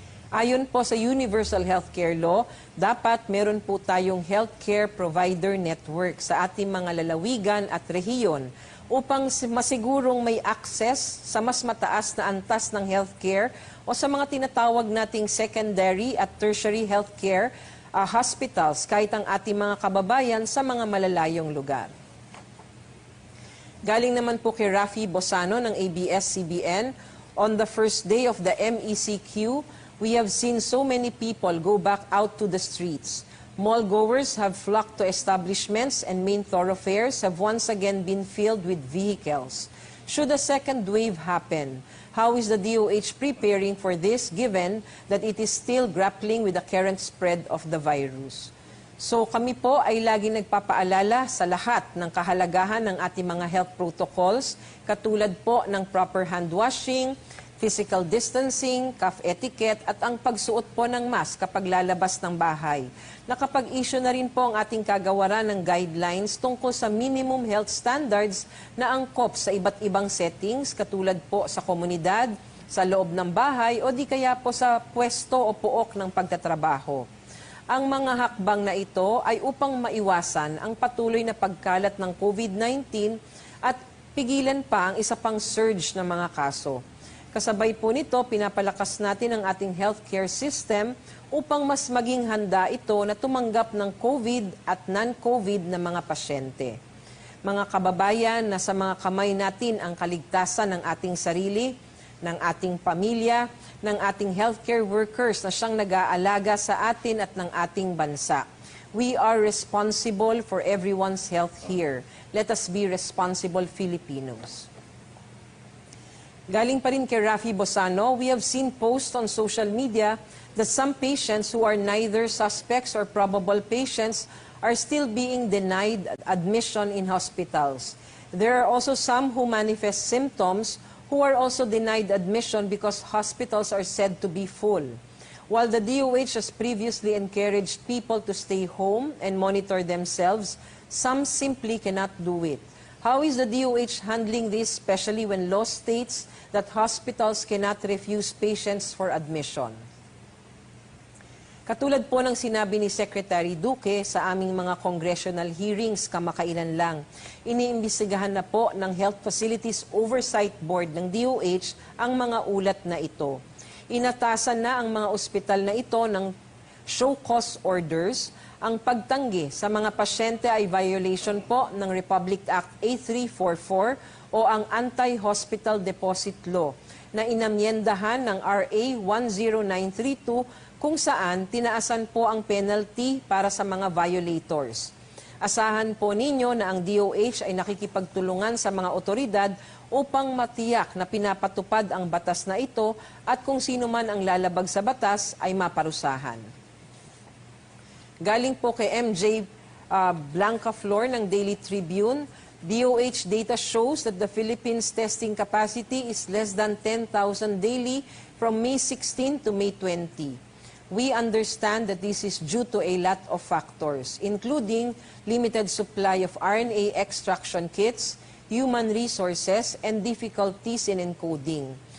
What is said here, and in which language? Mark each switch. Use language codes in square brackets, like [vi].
[tl] Ayon po sa Universal Healthcare Law, dapat meron po tayong healthcare provider network sa ating mga lalawigan at rehiyon upang masigurong may access sa mas mataas na antas ng healthcare o sa mga tinatawag nating secondary at tertiary healthcare hospitals kahit ang ating mga kababayan sa mga malalayong lugar. Galing naman po kay Rafi Bosano ng ABS-CBN, [en] on the first day of the MECQ, we have seen so many people go back out to the streets. Mall-goers have flocked to establishments and main thoroughfares have once again been filled with vehicles. Should a second wave happen, how is the DOH preparing for this given that it is still grappling with the current spread of the virus? [tl] So kami po ay laging nagpapaalala sa lahat ng kahalagahan ng ating mga health protocols, katulad po ng proper hand washing, physical distancing, cough etiquette at ang pagsuot po ng mask kapag lalabas ng bahay. Nakapag-issue na rin po ang ating kagawaran ng guidelines tungkol sa minimum health standards na angkop sa iba't ibang settings, katulad po sa komunidad, sa loob ng bahay o di kaya po sa pwesto o pook ng pagtatrabaho. Ang mga hakbang na ito ay upang maiwasan ang patuloy na pagkalat ng COVID-19 at pigilan pa ang isa pang surge ng mga kaso. Kasabay po nito, pinapalakas natin ang ating healthcare system upang mas maging handa ito na tumanggap ng COVID at non-COVID na mga pasyente. Mga kababayan, nasa mga kamay natin ang kaligtasan ng ating sarili, ng ating pamilya, ng ating healthcare workers na siyang nag-aalaga sa atin at ng ating bansa. [en] We are responsible for everyone's health here. Let us be responsible Filipinos. [tl] Galing pa rin kay Rafi Bosano, [en] we have seen posts on social media that some patients who are neither suspects or probable patients are still being denied admission in hospitals. There are also some who manifest symptoms who are also denied admission because hospitals are said to be full. While the DOH has previously encouraged people to stay home and monitor themselves, some simply cannot do it. How is the DOH handling this, especially when law states that hospitals cannot refuse patients for admission? [tl] Katulad po ng sinabi ni Secretary Duque sa aming mga congressional hearings kamakailan lang, iniimbestigahan na po ng Health Facilities Oversight Board ng DOH ang mga ulat na ito. Inatasan na ang mga ospital na ito ng show cause orders. Ang pagtanggi sa mga pasyente ay violation po ng Republic Act A344 o ang Anti-Hospital Deposit Law na inamyendahan ng RA 10932 kung saan tinaasan po ang penalty para sa mga violators. Asahan po ninyo na ang DOH ay nakikipagtulungan sa mga otoridad upang matiyak na pinapatupad ang batas na ito at kung sino man ang lalabag sa batas ay maparusahan. Galing po kay MJ Blanca Flor ng Daily Tribune, [en] DOH data shows that the Philippines testing capacity is less than 10,000 daily from May 16 to May 20. We understand that this is due to a lot of factors, including limited supply of RNA extraction kits, human resources, and difficulties in encoding.